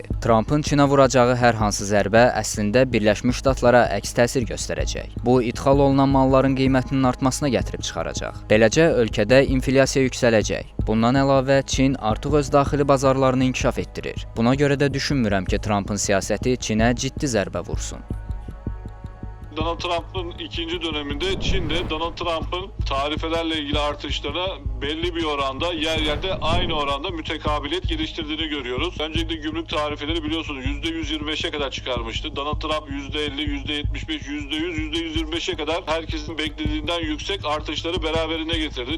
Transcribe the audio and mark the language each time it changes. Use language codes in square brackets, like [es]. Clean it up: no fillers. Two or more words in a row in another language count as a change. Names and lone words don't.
[az] Trumpın Çinə vuracağı hər hansı zərbə əslində Birləşmiş Ştatlara əks təsir göstərəcək. Bu, idxal olunan malların qiymətinin artmasına gətirib çıxaracaq. Beləcə, ölkədə inflyasiya yüksələcək. Bundan əlavə, Çin artıq öz daxili bazarlarını inkişaf etdirir. Buna görə də düşünmürəm ki, Trumpın siyasəti Çinə ciddi zərbə vursun. [tr] Donald Trump'ın ikinci döneminde Çin'de Donald Trump'ın tarifelerle ilgili artışlara belli bir oranda yer yerde aynı oranda mütekabiliyet geliştirdiğini görüyoruz. Öncelikle gümrük tarifeleri biliyorsunuz %125'e kadar çıkarmıştı. Donald Trump %50, %75, %100, %125'e kadar herkesin beklediğinden yüksek artışları beraberine getirdi.